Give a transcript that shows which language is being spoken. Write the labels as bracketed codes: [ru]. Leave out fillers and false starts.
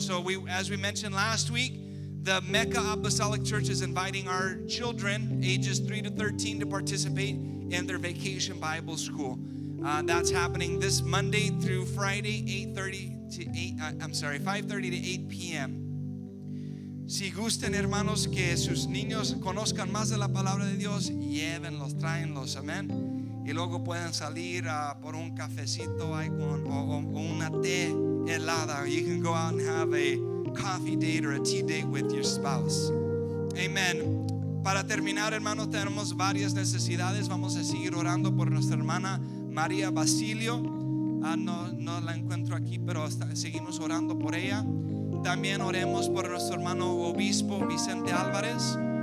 [en] So as we mentioned last week, the Mecca Apostolic Church is inviting our children ages 3 to 13 to participate in their vacation Bible school. That's happening this Monday through Friday, 5:30 to 8 p.m. [es] Si gustan, hermanos, que sus niños conozcan más de la palabra de Dios, llévenlos, tráenlos, amén. Y luego pueden salir por un cafecito ahí o una té helada. [en] You can go out and have a coffee date or a tea date with your spouse. Amen. [es] Para terminar, hermanos, tenemos varias necesidades. Vamos a seguir orando por nuestra hermana María Basilio. No la encuentro aquí, pero seguimos orando por ella. también oremos por nuestro hermano obispo Vicente Álvarez.